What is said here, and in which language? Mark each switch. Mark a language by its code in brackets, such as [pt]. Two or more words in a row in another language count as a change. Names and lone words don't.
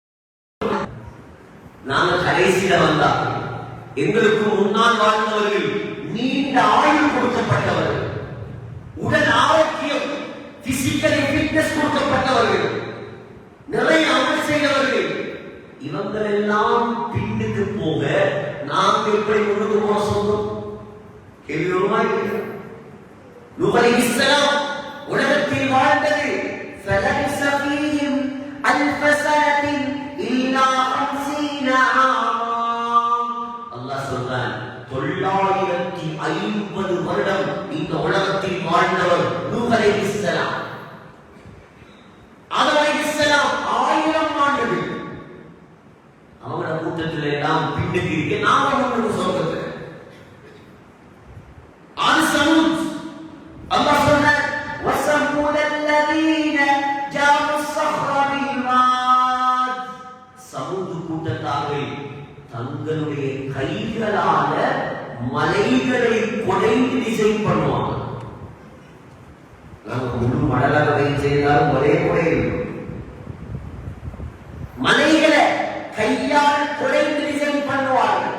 [ta] நாங்கள் கடைசியில வந்தா எங்களுக்கு முன்னால் வாழ்ந்தவர்கள் நீண்ட ஆயுள் கொடுக்கப்பட்டவர்கள், உடல் ஆரோக்கியம், [en] physically fitness [ta] கொடுக்கப்பட்டவர்கள், நிறைய அமல் செய்தவர்கள். இவங்கள் எல்லாம் பின்னுக்கு போக நாம் எப்படி முன்னுக்கு போக சொல்றோம்? கேள்வியுமாய் நூஹ் அலைஹிஸ்ஸலாம் உலகத்தில் வாழ்ந்தது [ar] فَلَبِثَ فِيهِمْ أَلْفَ سَنَةٍ إِلَّا 50 عَامًا. [ta] அல்லாஹ் சொல்றான், 950 வருடம் இந்த உலகத்தில் வாழ்ந்தவர் நூஹ் அலைஹிஸ்ஸலாம். ஆதம் அலைஹிஸ்ஸலாம் 1000 ஆண்டுகள். அவங்களோட கூட்டத்தில் எல்லாம் பின்னுக்கு இருக்க நாம முன்னுக்கு சொல்றது. அது சமூத். அல்லாஹ் சொல்றான், [ar] وَثَمُودَ الَّذِينَ جَابُوا الصَّخْرَ بِالْوَادِ. [ta] சமூத் கூட்டத்தார்கள் தங்களுடைய கைகளால மலைகளை குடைந்து டிசைன் பண்ணுவாங்க. நாங்க முழு மடலாக செய்தாலும் ஒரே குடையில் மலைகளை கையால் குடைந்து டிசைன் பண்ணுவார்கள்.